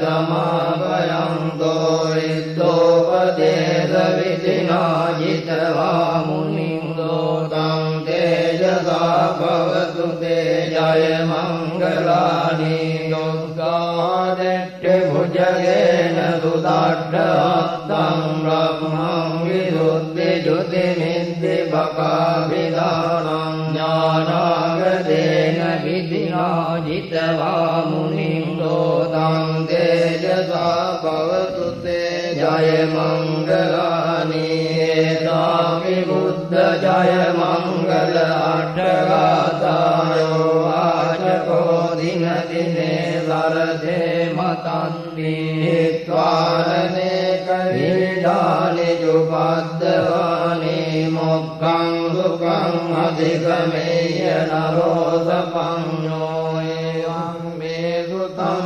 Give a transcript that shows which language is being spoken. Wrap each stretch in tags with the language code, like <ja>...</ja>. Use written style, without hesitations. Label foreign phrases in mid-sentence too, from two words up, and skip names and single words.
<pi>දමාපයන්තෝ ඉද්දෝපදේශ විදිනා ජිතවා මුනින්දෝ තං තේජසා භවතු තේජය මංගලානි යොග්ගාදෙට්ඨ භුජගේන සුදට්ඨ බ්‍රහ්මං විරුද්ධි ජුති මිද්දි බකාවිදානං ඥානාගදේන විදිනා ජිතවා මුනින්දෝ තං තේජසා භවතු තේජය මංගලානි ඒතාපි බුද්ධ ජය මංගල අට්ඨගාතායෝ වාචකෝ දින දිනේ සරදේ මතන්ති ත්වාරණේක විවිධානි ජුපද්දවානි මොක්ඛං සුඛං අධිගමේය නරෝ සපඤ්ඤෝ එවං මේ සුතං</pi>